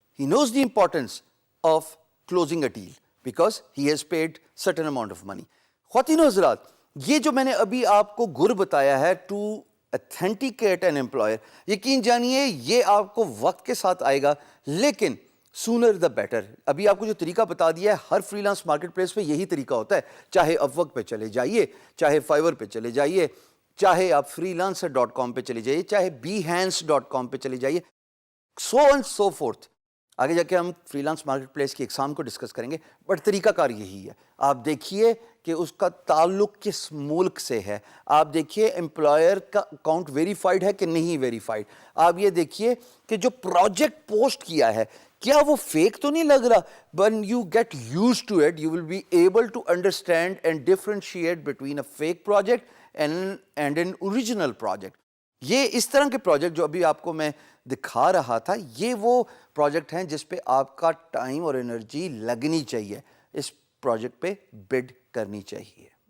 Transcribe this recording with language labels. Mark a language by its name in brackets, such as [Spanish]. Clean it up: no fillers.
[English] He knows the importance of closing a deal because he has paid certain amount of money. [Urdu] خواتین و حضرات, یہ جو میں نے ابھی آپ کو گر بتایا ہے [English] to authenticate an employer, [Urdu] یقین جانیے یہ آپ کو وقت کے ساتھ آئے گا, لیکن [English] Sooner the better. [Urdu] ابھی آپ کو جو طریقہ بتا دیا ہے ہر فری لانس مارکیٹ پلیس پہ یہی طریقہ ہوتا ہے. چاہے اپورک پہ چلے جائیے, چاہے فائور پہ چلے جائیے, چاہے آپ freelancer.com پہ چلے جائیے, چاہے behance.com پہ چلے جائیے, [English] so and so forth. [Urdu] آگے جا کے ہم فری لانس مارکیٹ پلیس کی اقسام کو ڈسکس کریں گے, بٹ طریقہ کار یہی ہے. آپ دیکھیے کہ اس کا تعلق کس ملک سے ہے, آپ دیکھیے امپلائر کا اکاؤنٹ ویریفائڈ ہے کہ نہیں ویریفائڈ, آپ یہ دیکھیے کہ جو پروجیکٹ پوسٹ کیا ہے کیا وہ فیک تو نہیں لگ رہا. [English] when you get used to it you will be able to understand and differentiate between a fake project and an original project. [Urdu] یہ اس طرح کے پروجیکٹ جو ابھی آپ کو میں دکھا رہا تھا یہ وہ پروجیکٹ ہیں جس پہ آپ کا ٹائم اور انرجی لگنی چاہیے, اس پروجیکٹ پہ بڈ کرنی چاہیے.